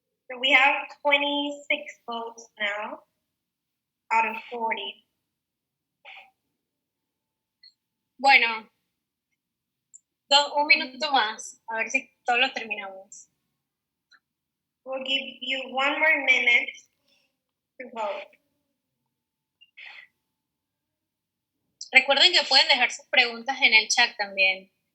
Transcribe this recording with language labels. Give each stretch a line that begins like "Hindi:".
English: So we have 26 votes now out of 40.
Spanish: Bueno, un minuto más, a ver si todos lo terminamos.
English: We'll give you 1 more minute to vote.
Spanish: Recuerden que pueden dejar sus preguntas en el chat también.